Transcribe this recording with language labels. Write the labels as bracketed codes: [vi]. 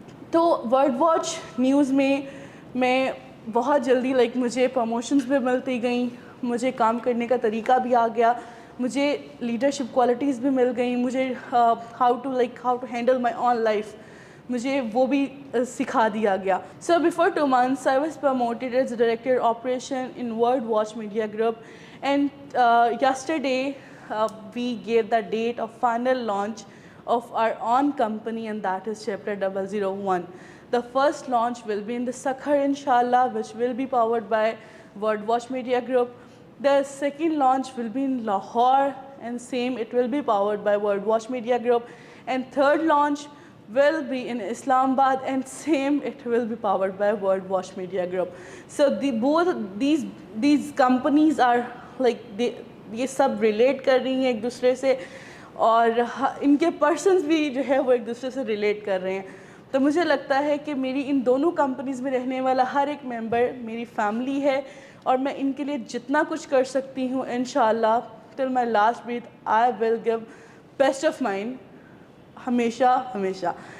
[ur] تو world watch news میں بہت جلدی مجھے پروموشنز بھی ملتی گئیں, مجھے کام کرنے کا طریقہ بھی آ گیا, مجھے لیڈرشپ کوالٹیز بھی مل گئیں, مجھے [en] how to handle my own life [ur] مجھے وہ بھی سکھا دیا گیا. [en] So before 2 months I was promoted as director operation in World Watch Media Group. And yesterday we gave the date of final launch of our own company, and that is Chapter 001. The first launch will be in the Sakhar inshallah, which will be powered by World Watch Media Group. The second launch will be in Lahore, and same it will be powered by World Watch Media Group. And third launch will be in Islamabad, and same it will be powered by World Watch Media Group. So both these companies are [ur] یہ سب relate کر رہی ہیں ایک دوسرے سے, اور ان کے persons بھی جو ہے وہ ایک دوسرے سے ریلیٹ کر رہے ہیں. تو مجھے لگتا ہے کہ میری ان دونوں کمپنیز میں رہنے والا ہر ایک ممبر میری فیملی ہے, اور میں ان کے لیے جتنا کچھ کر سکتی ہوں انشاءاللہ [en] till my last breath I will give best of mind, [ur] ہمیشہ.